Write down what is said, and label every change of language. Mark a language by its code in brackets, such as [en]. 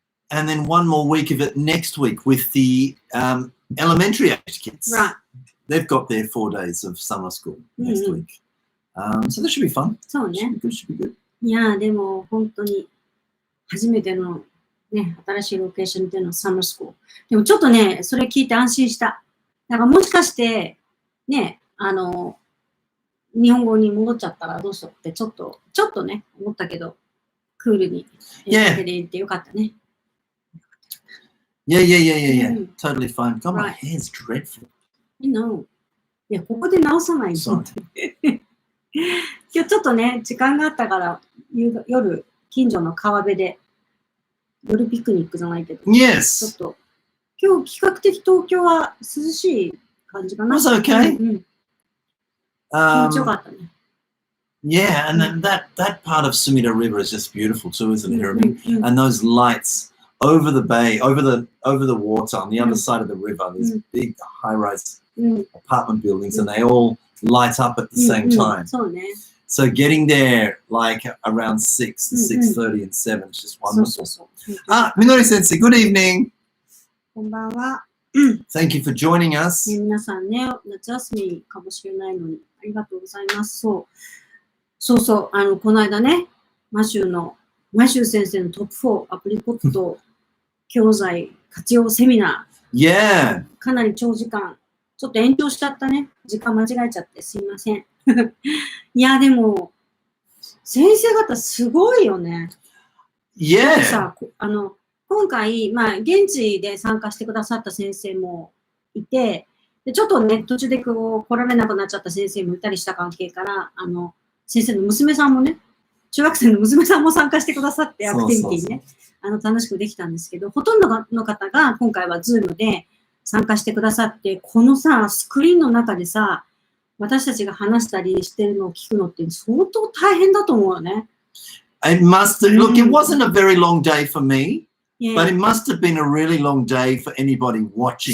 [en] And then one more week of it next week with the elementary age kids. Right. They've got their 4 days of summer school next week. So that should be fun. [ja] そうね。 [en] Should be good. [ja] いやでも本当に初めてのね、新しいロケーションでのサマースクール。でもちょっとね、それ聞いて安心した。なんかもしかして、ね、日本語に戻っちゃったらどうしようってちょっとね、思ったけど、クールに英語で言ってよかったね。 [en] Yeah. Totally fine. God, my hair's dreadful. I know. [ja] いや、ここで直さないの。今日ちょっとね、時間があったから、夜、近所の川辺で、夜ピクニックじゃないけど、 [en] Yes. [ja] ちょっと、今日比較的東京は涼しい感じかな。 [en] Was okay. [ja] 気持ちよかったね。 [en] Yeah, and then that part of Sumida River is just beautiful too, isn't it, Hiromi? And those lights over the bay, over the water on the other side of the river, these big high-rise apartment buildings, and they all light up at the same time. So getting there like around 6 to 6:30 and 7 is just wonderful. Minori Sensei, good evening. [ja] こんばんは。 [en] Thank you for joining us. [ja] 皆さんね、夏休みかもしれないのに、ありがとうございます。そう、この間ね、マシュー先生のトップ4アプリコット教材活用セミナー。 [en] Yeah. [ja] かなり長時間、ちょっと延長しちゃったね。時間間違えちゃってすいません。いや、でも、先生方すごいよね。 [en] Yeah. [ja] さ、今回、現地で参加してくださった先生もいて、でちょっとね、途中で来られなくなっちゃった先生もいたりした関係から、先生の娘さんもね、中学生の娘さんも参加してくださって、アクティビティにね、楽しくできたんですけど、ほとんどの方が今回は Zoom で参加してくださって、このさ、スクリーンの中でさ、私たちが話したりしてるのを聞くのって相当大変だと思うよね。 [en] It must have, look, it wasn't a very long day for me, but it must have been a really long day for anybody watching.